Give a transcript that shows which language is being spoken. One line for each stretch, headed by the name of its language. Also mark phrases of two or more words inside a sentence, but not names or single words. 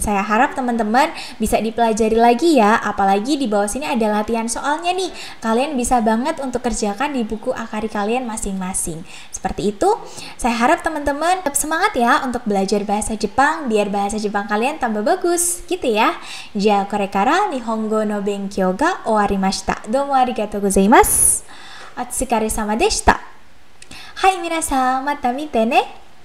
Indonesian: Saya harap teman-teman bisa dipelajari lagi ya, apalagi di bawah sini ada latihan soalnya nih. Kalian bisa banget untuk kerjakan di buku akari kalian masing-masing. Seperti itu, saya harap teman-teman tetap semangat ya untuk belajar bahasa Jepang biar bahasa Jepang kalian tambah bagus, gitu ya.
Japanese: じゃ、これから 日本語 の 勉強 が 終わりました. どうも ありがとう ございます。お疲れ 様 でした. はい 皆さん、また 見て ね.